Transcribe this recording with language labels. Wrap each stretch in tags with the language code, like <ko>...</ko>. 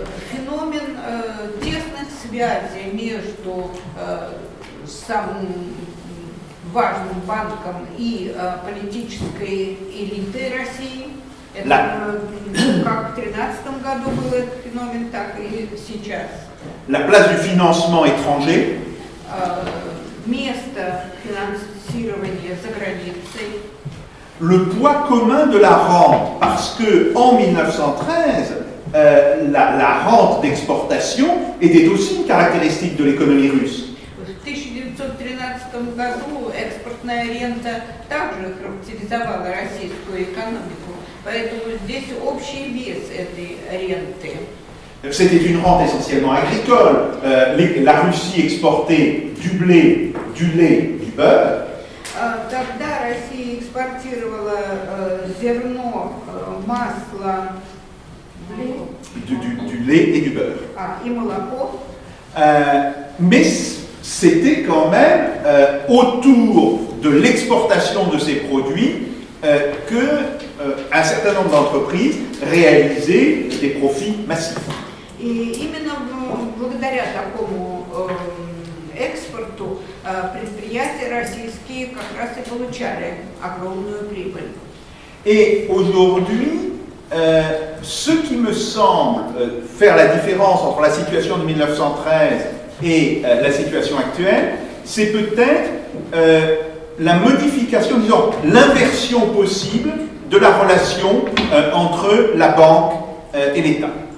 <ru>Феномен тесных связей между самым важным банком и политической элитой России. Это как в 2013 году был этот феномен, так и сейчас.</ru> <fr>La place du financement étranger.</fr> <ru>Место финансирования за границей.</ru> <fr>Le poids commun de la rente, parce que en 1913, la rente d'exportation était aussi une caractéristique de l'économie russe.</fr> <ru>В 1913 году экспортная рента также характеризовала российскую экономику, поэтому здесь общий вес этой ренты.</ru> <fr>C'était une rente essentiellement agricole. La Russie exportait du blé, du lait, du beurre.</fr> <ru>Тогда Россия экспортировала зерно, масло,</ru> <fr>du lait et du beurre.</fr> <ru>И молоко.</ru> <fr>Mais c'était quand même autour de l'exportation de ces produits qu'un certain nombre d'entreprises réalisaient des profits massifs.</fr> <ru>И именно благодаря такому экспорту предприятия российские как раз и получали огромную прибыль.</ru> <fr>Et aujourd'hui, ce qui me semble faire la différence entre la situation de 1913 et la situation actuelle, c'est peut-être la modification, disons, l'inversion possible de la relation entre la banque et l'État.</fr>